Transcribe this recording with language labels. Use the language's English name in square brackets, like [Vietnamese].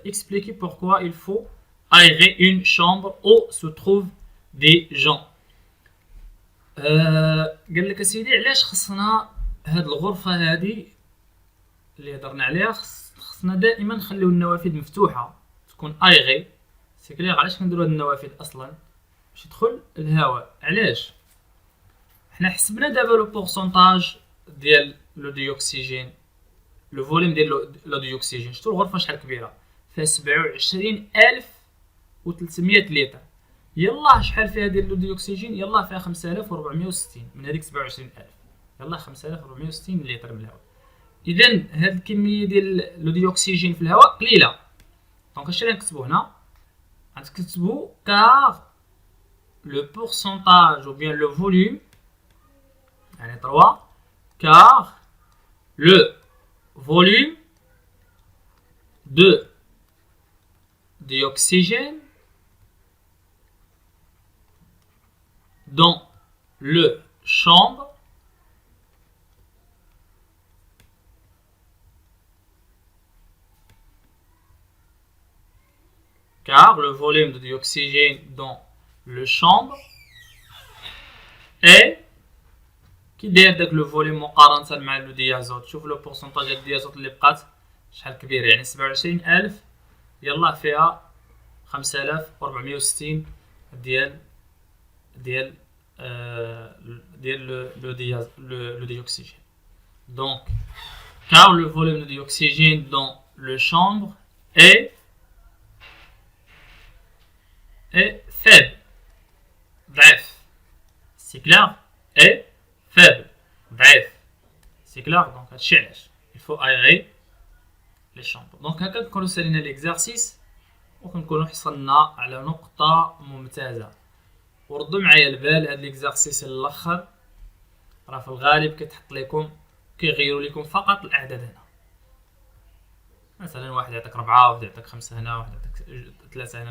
[French] Expliquez pourquoi il faut aérer une chambre où se trouvent des gens. [Arabic] قال لك اسيدي علاش خصنا هاد الغرفه هادي اللي هضرنا عليها خصنا دائما نخليو النوافذ مفتوحه تكون ايغي. سي كلير. علاش كنديروا هاد النوافذ اصلا؟ باش يدخل الهواء. علاش؟ حنا حسبنا دابا لو بورسونتاج ديال لو ديوكسيجين، لو فوليوم ديال لو ديوكسيجين. شفتوا الغرفه شحال كبيره؟ فيها 27300 لتر. يلا شحال فيها ديال لو ديوكسيجين؟ يلا فيها 5460 من هذيك 27000. يلا 5460 لتر من الهواء. اذا هاد الكميه ديال لو ديوكسيجين في الهواء قليله. دونك اش غنكتبو هنا؟ غنكتبو كار لو بورسونتاج [French] ou bien le volume [Arabic] يعني 3 [French] car le volume de dioxygène dans le chambre car le volume de dioxygène dans le chambre est [Arabic] كي داير داك لو فوليوم مقارنه مع لو ديازوت. شوف لو بورسونتاج ديال الديازوت اللي بقات شحال كبير، يعني 27000 يلا فيها 5460 ديال لو ديوكسيجين. [French] دونك car le volume de dioxygène dans le chambre est faible. [Arabic] ضعيف. سي كلار. [French] est faible. [Arabic] ضعيف. سي كلار. دونك هادشي علاش [French] il faut aérer les chambres. [Arabic] دونك هكا نكونو سالينا ليكزارسيس وكنكونو حصلنا على نقطة ممتازة. وردوا معايا البال هاد ليكزارسيس الاخر راه في الغالب كيتحط لكم كيغيروا لكم فقط الاعداد هنا. مثلا واحد يعطيك 4 واحد يعطيك 5 هنا واحد يعطيك 3 هنا.